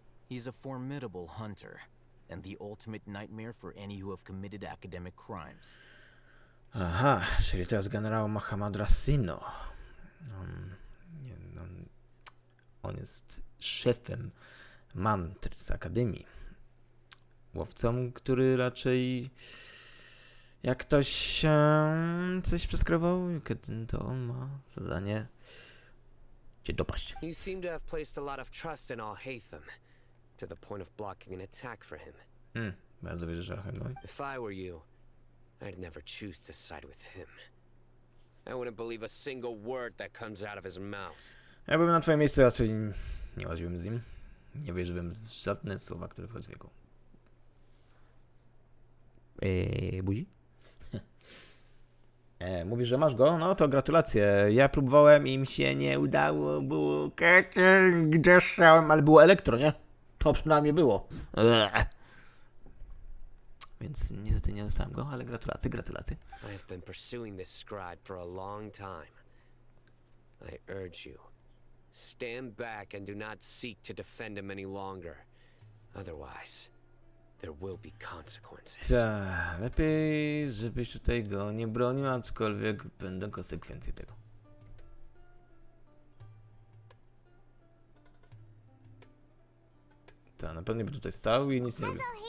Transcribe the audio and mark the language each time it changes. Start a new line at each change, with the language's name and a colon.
English: He's a formidable hunter, and the ultimate nightmare for any who have committed academic crimes.
Polish: Aha, czyli to jest generał Mahamatra Sino. On jest szefem mantr z Akademii. Łowcą, który raczej... Jak ktoś coś przeskrował, to on ma zadanie cię dopaść.
English: You seem to have placed a lot of trust in Al-Haytham, to the point of blocking an attack for him.
Polish: Bardzo wierzysz Al-Haythamowi.
English: If I were you, I'd never choose to side with him. I wouldn't believe a single word that comes out of his mouth.
Polish: Ja bym na twoim miejscu raczej nie łaziłbym z nim. Nie wierzyłbym w żadne słowa, które wchodzą w jego. Buzi? Mówisz, że masz go? No to gratulacje. Ja próbowałem i mi się nie udało, było gdzie szałem, ale było elektro, nie? To przynajmniej było. Więc niestety nie dostałem go, ale gratulacje.
English: I have been pursuing this scribe for a long time. I urge you, stand back and do not seek to defend him any longer. Otherwise, there will be consequences.
Polish: Tak, lepiej, żebyś tutaj go nie bronił, aczkolwiek będą konsekwencje tego. Tak, na pewno by tutaj stał i nic nie robił.